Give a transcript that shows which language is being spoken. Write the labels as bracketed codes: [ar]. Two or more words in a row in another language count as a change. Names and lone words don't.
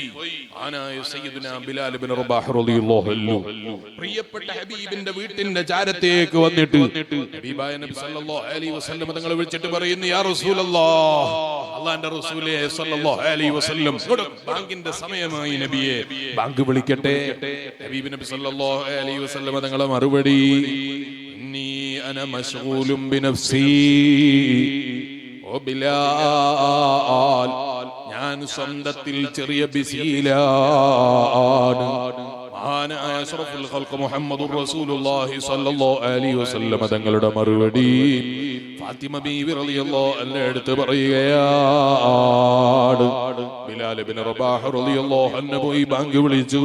[ml] ആനായ സയ്യിദുനാ ബിലാൽ ഇബ്നു റബാഹ് [ar] رضي الله عنه [ml] പ്രിയപ്പെട്ട ഹബീബിന്റെ വീട്ടിന്റെ ചാരത്തേക്ക് വന്നിട്ട് ഹബീബായ നബി [ar] صلى الله عليه وسلم [ml] തങ്ങളെ വിളിച്ചിട്ട് പറയുന്നു, [ar] يا رسول الله, [ml] അല്ലാഹുവിന്റെ റസൂലേ [ar] صلى الله عليه وسلم, [ml] ബാങ്കിന്റെ സമയമായി നബിയെ, ബാങ്ക് വിളിക്കട്ടെ? ഹബീബ് നബി [ar] صلى الله عليه وسلم [ml] തങ്ങളെ മറുപടി, [ar] أنا مشغول بنفسي وبلال, [ml] ഞാൻ സ്വന്തത്തിൽ ചെറിയ ബിസിയിലാണ്. മഹാനായ [ar] أشرف الخلق محمد رسول الله صلى الله عليه وسلم [ml] തങ്ങളുടെ മറുപടി, ഫാത്തിമ ബീവി [ar] رضي الله عنها [ml] എടുത്ത് പറയുകയാണ്, ബിലാൽ ഇബ്നു റബാഹ് [ar] رضي الله عنه [ml] പോയി ബാങ്ക് വിളിച്ചു.